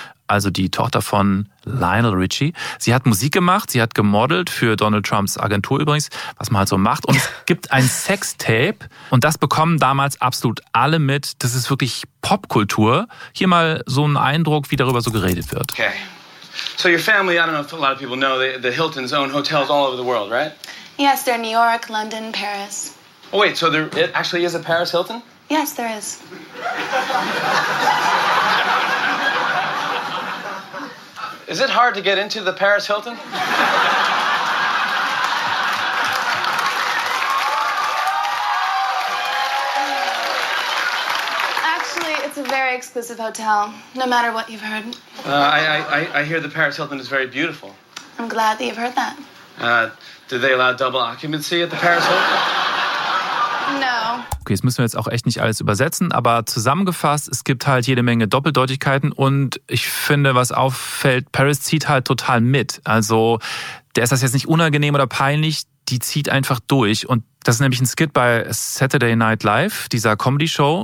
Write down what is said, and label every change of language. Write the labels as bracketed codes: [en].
[de] Also die Tochter von Lionel Richie. Sie hat Musik gemacht, sie hat gemodelt für Donald Trumps Agentur übrigens, was man halt so macht. Und es gibt ein Sextape und das bekommen damals absolut alle mit. Das ist wirklich Popkultur. Hier mal so ein Eindruck, wie darüber so geredet wird. [en] Okay, so your family, I don't know if a lot of people know, the Hiltons own hotels all over the world, right? Yes, they're New York, London, Paris. Oh wait, so there it actually is a Paris Hilton? Yes, there is. Is it hard to get into the Paris Hilton? Actually, it's a very exclusive hotel, no matter what you've heard. I hear the Paris Hilton is very beautiful. I'm glad that you've heard that. Do they allow double occupancy at the Paris Hilton? No. [de] Okay, das müssen wir jetzt auch echt nicht alles übersetzen, aber zusammengefasst, es gibt halt jede Menge Doppeldeutigkeiten und ich finde, was auffällt, Paris zieht halt total mit. Also, der ist das jetzt nicht unangenehm oder peinlich, die zieht einfach durch. Und das ist nämlich ein Skit bei Saturday Night Live, dieser Comedy-Show.